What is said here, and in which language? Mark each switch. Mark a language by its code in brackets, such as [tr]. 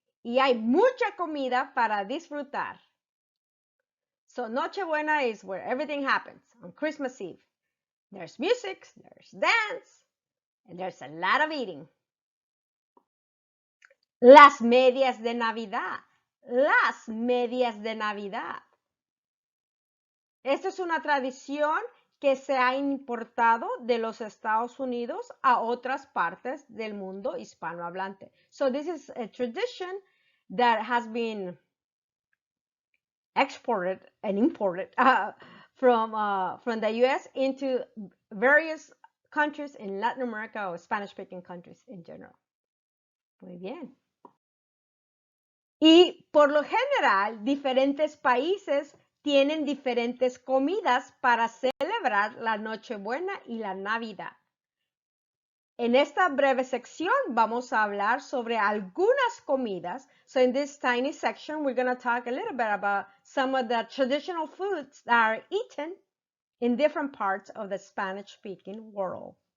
[es] Y hay mucha comida para disfrutar. [en] So Nochebuena is where everything happens on Christmas Eve. There's music, there's dance, and there's a lot of eating. [es] Las medias de Navidad. Las medias de Navidad. Esto es una tradición que se ha importado de los Estados Unidos a otras partes del mundo hispanohablante. [en] So this is a tradition that has been exported and imported from the US into various countries in Latin America or Spanish-speaking countries in general. [es] Muy bien. Y por lo general, diferentes países tienen diferentes comidas para celebrar la Nochebuena y la Navidad. En esta breve sección vamos a hablar sobre algunas comidas. [en] So in this tiny section, we're going to talk a little bit about some of the traditional foods that are eaten in different parts of the Spanish-speaking world.